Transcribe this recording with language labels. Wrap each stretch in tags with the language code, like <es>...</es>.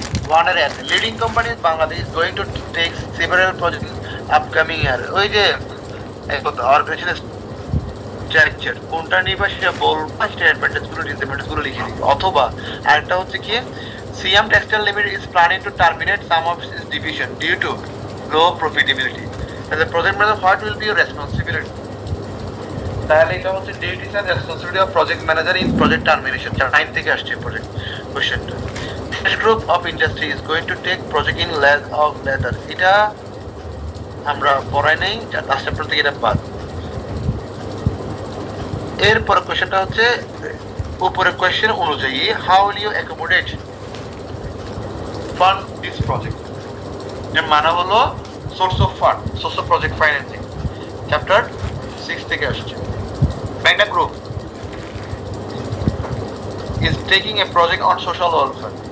<en>Warner as leading company in Bangladesh is going to take several projects upcoming year.</en> <bn>ওই যে organisation structure কোনটা নিবা সেটা বলবা, সেটা অ্যাডভান্টেজ গুলো ডিসঅ্যাডভান্টেজ গুলো লিখে দিবা। অথবা আরেকটা হচ্ছে কি,</bn> <en>CM textile limited is planning to terminate some of its division due to low profitability. As a project manager, what will be your responsibility?</en> <bn>তাহলে এটা হচ্ছে</bn> <en>duties and responsibility of project manager in project termination,</en> <bn>9 থেকে আসছে project কোশ্চেনটা।</bn> <en>This group of industry is going to take project in leather.</en> <bn>এটা আমরা পড়াই নাই, লাস্ট চ্যাপ্টার থেকে এটা বাদ। এরপর কোশ্চেনটা হচ্ছে উপরের কোশ্চেন অনুযায়ী</bn> <en>How will you accommodate fund this project.</en> <bn>এর মানে হলো source of fund, source of project financing, chapter 6 থেকে আসছে।</bn> <en>Magna Group is taking a project on social welfare.</en>